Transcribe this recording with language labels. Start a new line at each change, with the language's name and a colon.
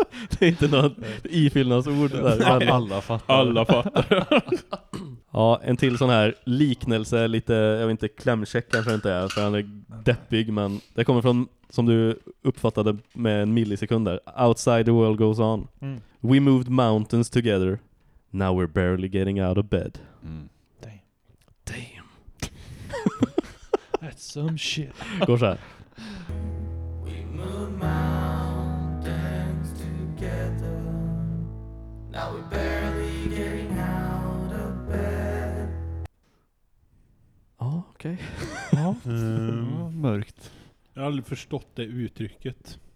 Swedish: Det är inte något ifyllnadsord där. Nej, alla fattar. Ja, en till sån här liknelse, lite, jag vet inte, klämcheck kanske inte är, för han är deppig, men det kommer från, som du uppfattade med en millisekund där,
English: outside the world goes on. Mm. We moved mountains together, now we're barely getting out of bed. Mm. Damn. Damn. That's some shit.
Swedish: Går så här.
English: We moved mountains together, now we're barely getting out of bed.
Swedish: Ja, ah, okej. Okay. Mörkt. Jag har aldrig förstått det uttrycket.